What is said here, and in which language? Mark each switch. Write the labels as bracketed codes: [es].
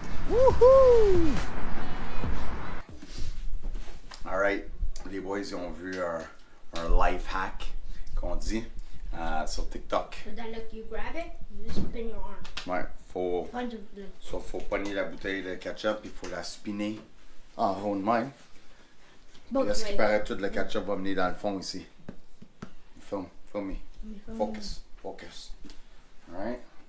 [fr] Woohoo! Alright, les boys ils ont vu un life hack qu'on dit sur TikTok. [en] So then look, you grab it, you just spin your arm. [fr] Ouais, faut pogner la bouteille de ketchup, il faut la spinner en rond de même. Puis là, ce qui paraît, tout le ketchup va venir dans le fond ici. [en] Film me. Focus. Alright.